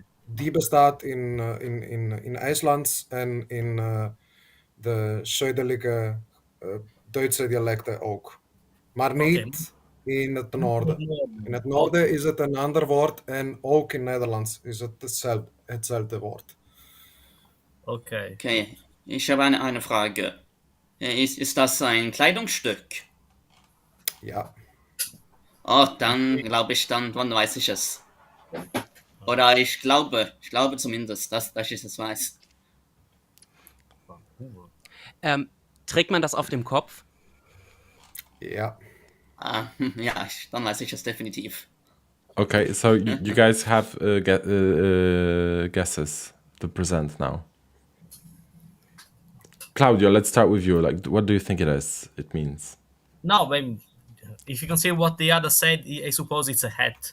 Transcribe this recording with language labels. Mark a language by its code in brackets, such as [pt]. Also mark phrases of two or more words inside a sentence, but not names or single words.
[nl] die bestaat in IJslands en in de zuidelijke Duitse dialecten ook. Maar niet in het noorden. In het noorden is het een ander woord en ook in Nederlands is het hetzelfde woord. Okay. [de] Okay, ich habe eine Frage. Ist das ein Kleidungsstück? Ja. Oh, dann glaube ich, dann weiß ich es. Oder ich glaube zumindest, dass ich es weiß. Trägt man das auf dem Kopf? Ja. Ja, dann weiß ich es definitiv. [en] Okay, so you guys have guesses to present now. Claudio, let's start with you. Like, what do you think it means? No, when, if you can see what the other said, I suppose it's a hat.